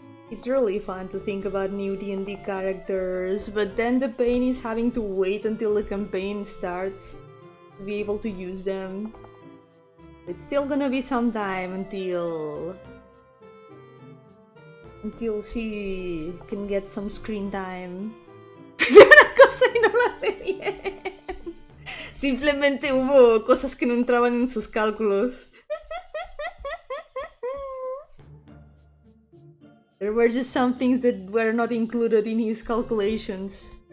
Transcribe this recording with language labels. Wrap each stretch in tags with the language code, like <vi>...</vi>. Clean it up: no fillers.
<en>It's really fun to think about new D&D characters, but then the pain is having to wait until the campaign starts to be able to use them. It's still gonna be some time until she can get some screen time.</en> <es>Una cosa y no la sé bien. Simplemente hubo cosas que no entraban en sus cálculos.</es> <en>There were just some things that were not included in his calculations.</en>